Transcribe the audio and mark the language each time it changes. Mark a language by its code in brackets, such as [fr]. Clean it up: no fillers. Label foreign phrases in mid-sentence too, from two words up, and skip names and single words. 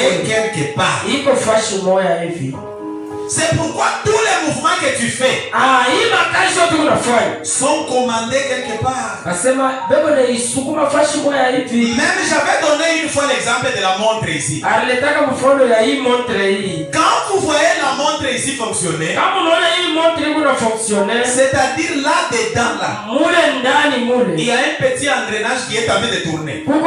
[fr] Est quelque part. [sw] Iko fashi moya hivi. [fr] C'est pourquoi tous les mouvements que tu fais sont commandés quelque part. Même j'avais donné une fois l'exemple de la montre ici. Quand vous voyez la montre ici fonctionner, c'est-à-dire là-dedans, là, il y a un petit engrenage qui est en train de tourner.